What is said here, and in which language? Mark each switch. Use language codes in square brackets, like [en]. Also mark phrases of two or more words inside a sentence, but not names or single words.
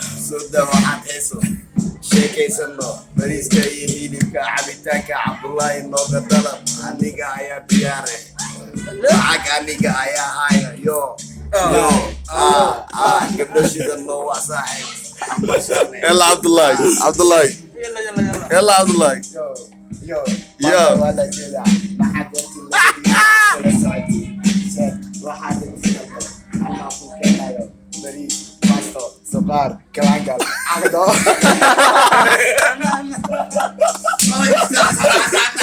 [so] Soo daa waxaad heeso. Sheekaysano. Bariiska iyo hilibka, cabitaanka, Cabdullaahi nooga dalab. Aniga ayaa diyaare. Lacag aniga ayaa hayo. Yo. Ah. Yo. Ah. Ah, ah. Gabdho shidan noo waa saaxiib. Yalla, Abdullahi. Abdullahi. Yalla, yalla, yalla. Yalla, Abdullahi. Yo. Yo. Yo. Maanta waa la jeedaa. Maxaad doontiin? Waxaad doontiin. Allah kuu keenayo. Bariis, baasto, suqaar, kalaangal, cagdo.